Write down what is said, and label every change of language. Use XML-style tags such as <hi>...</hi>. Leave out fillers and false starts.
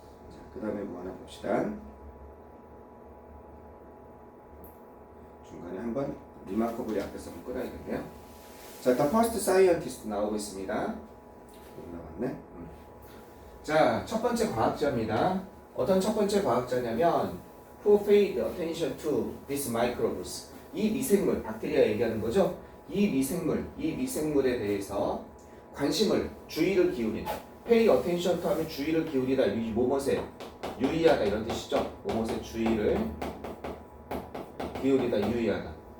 <ko>자, 그다음에 뭐 하나 봅시다. 중간에 한번 리마커블이 앞에서 한번 끌어야겠네요. 자, The First Scientist 나오고 있습니다. 나왔네. 자, 첫 번째 과학자입니다. 어떤 첫 번째 과학자냐면</ko> <en>Who paid attention to these microbes?</en> <ko>이 미생물, 박테리아 얘기하는 거죠. 이 미생물에 대해서 관심을, 주의를 기울인.</ko> <en>pay attention to</en> <ko>하면 주의를 기울이다, 뭐뭐에 유의하다 이런 뜻이죠. 뭐뭐에 주의를 기울이다, 유의하다.</ko>